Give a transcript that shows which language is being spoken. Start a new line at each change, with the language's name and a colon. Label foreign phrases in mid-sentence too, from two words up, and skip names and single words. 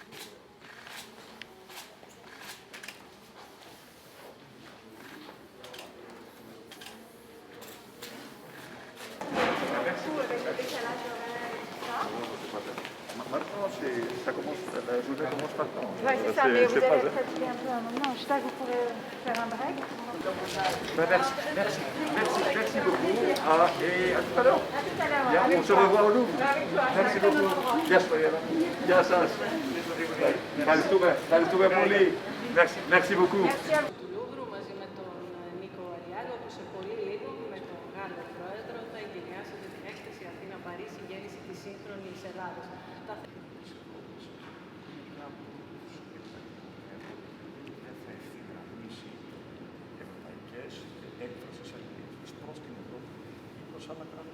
French: Maintenant, ça commence, la journée commence maintenant. Oui, c'est ça, mais vous allez fatiguer un peu à un moment. Je sais pas, vous pourrez faire un break. Merci beaucoup. Et à tout à l'heure. À tout à l'heure. Bien, on se revoit au Louvre. Avec toi. Merci beaucoup.
Greek: Gεια σας. Ευχαριστούμε πολύ.
French: Merci beaucoup. Merci à vous.
Greek: Του Λούβρου μαζί με τον Νίκο Αριάδο, που σε πολύ λίγο με τον Γάλλο πρόεδρο θα εγκαινιάσετε την έκθεση Αθήνα-Παρίσι, γέννηση της σύγχρονης Ελλάδος. Έκφρασης αλληλεγγύης προς την Ευρώπη ή προς άλλα κράτη.